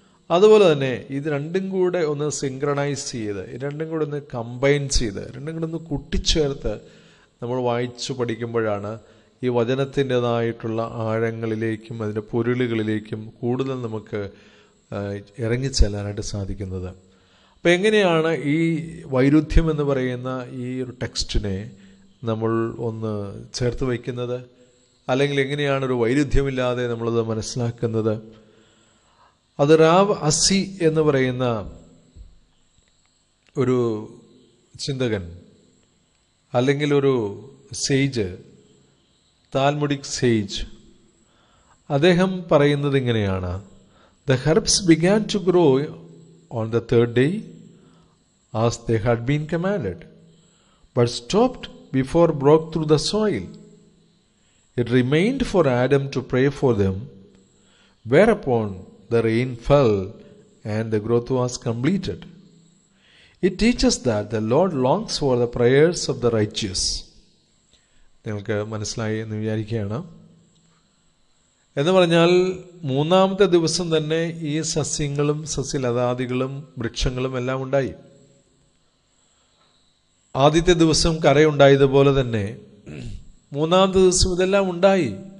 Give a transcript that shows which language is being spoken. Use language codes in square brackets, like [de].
[ml] അതുപോലെ തന്നെ ഇത് രണ്ടും കൂടെ ഒന്ന് സിങ്ക്രണൈസ് ചെയ്ത്, രണ്ടും കൂടെ ഒന്ന് കമ്പൈൻ ചെയ്ത്, രണ്ടും കൂടെ ഒന്ന് കൂട്ടിച്ചേർത്ത് നമ്മൾ വായിച്ചു പഠിക്കുമ്പോഴാണ് ഈ വചനത്തിൻ്റെതായിട്ടുള്ള ആഴങ്ങളിലേക്കും അതിൻ്റെ പൊരുളുകളിലേക്കും കൂടുതൽ നമുക്ക് ഇറങ്ങിച്ചെല്ലാനായിട്ട് സാധിക്കുന്നത്. അപ്പം എങ്ങനെയാണ് ഈ വൈരുദ്ധ്യം എന്ന് പറയുന്ന ഈ ഒരു ടെക്സ്റ്റിനെ നമ്മൾ ഒന്ന് ചേർത്ത് വയ്ക്കുന്നത്, അല്ലെങ്കിൽ എങ്ങനെയാണ് ഒരു വൈരുദ്ധ്യമില്ലാതെ നമ്മളത് മനസ്സിലാക്കുന്നത്? അത് റാവ് അസി എന്ന് പറയുന്ന ഒരു ചിന്തകൻ, അല്ലെങ്കിൽ ഒരു സെയ്ജ്, താൽമുഡിക് സെയ്ജ്, അദ്ദേഹം പറയുന്നത് ഇങ്ങനെയാണ്: [en] The herbs began to grow on the third day as they had been commanded, but stopped before broke through the soil. It remained for Adam to pray for them, whereupon the rain fell and the growth was completed. It teaches that the Lord longs for the prayers of the righteous. [ml] നിങ്ങൾക്ക് മനസ്സിലായി എന്ന് വിചാരിക്കുകയാണ്. എന്ന് പറഞ്ഞാൽ മൂന്നാമത്തെ ദിവസം തന്നെ ഈ സസ്യങ്ങളും സസ്യലതാദികളും വൃക്ഷങ്ങളും എല്ലാം ഉണ്ടായി. ആദ്യത്തെ ദിവസം കരയുണ്ടായതുപോലെ തന്നെ മൂന്നാമത്തെ ദിവസം ഇതെല്ലാം ഉണ്ടായി.